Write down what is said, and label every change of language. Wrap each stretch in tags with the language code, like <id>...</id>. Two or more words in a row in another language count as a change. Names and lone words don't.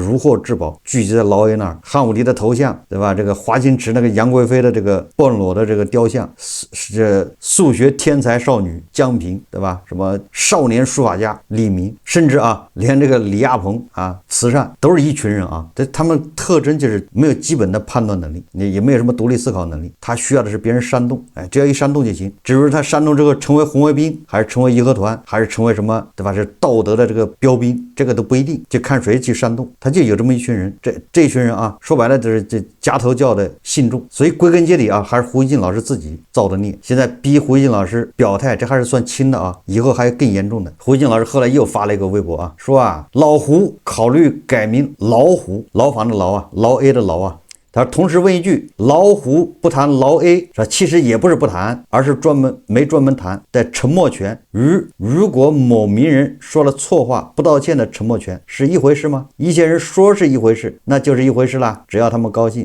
<zh>如獲至寶，聚集在老 A 那兒。汉武帝的頭像，对吧？这個華清池那個楊貴妃的這個半裸的這個雕像，是數學天才少女江平，對吧？什麼少年書法家李明，甚至啊，連這個李亞鵬啊、慈善都是一群人啊。他們特徵就是沒有基本的判斷能力，也沒有什麼獨立思考能力。他需要的是別人煽動，哎，只要一煽動就行。至於他煽動之後成為紅衛兵，還是成為義和團，還是成為什麼，對吧？是道德的這個標兵，這個都不一定，就看誰去煽動。他就有這麼一群人，這一群人啊，說白了就是這夾頭教的信眾。所以歸根結底啊，還是胡锡進老師自己造的孽。現在逼胡锡進老師表態，這還是算輕的啊，以後還有更嚴重的。胡锡進老師後來又發了一個微博啊，說啊，老胡考慮改名老虎，牢房的牢啊，老 A 的牢啊。他同時問一句，老虎不談老 A， 其實也不是不談，而是沒專門談，在沉默權。如果某名人說了錯話不道歉的沉默權是一回事嗎？一些人說是一回事，那就是一回事啦，只要他們高興。</zh>